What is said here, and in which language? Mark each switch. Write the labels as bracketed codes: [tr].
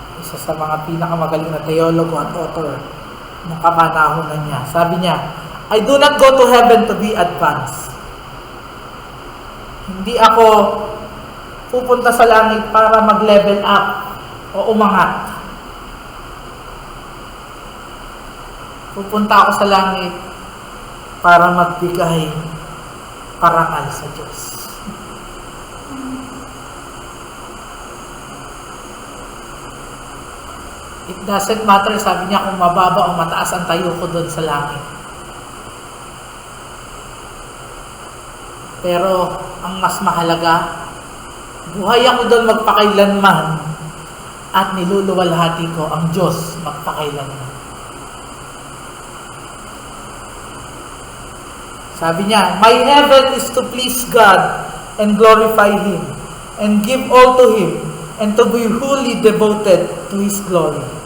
[tl] Isa sa mga pinakamagaling na theologo at author ng kamanahonan niya. Sabi niya, [en] I do not go to heaven to be advanced. [tl] Hindi ako pupunta sa langit para mag-level up o umangat. Pupunta ako sa langit para magbigay parangal sa Diyos. [en] It doesn't matter, [tl] sabi niya, kung mababa o mataas ang tayo ko doon sa langit. Pero ang mas mahalaga, buhay ako doon magpakailanman at niluluwalhati ko ang Diyos magpakailanman. Sabi niya, [en] my heaven is to please God and glorify Him and give all to Him and to be wholly devoted to His glory.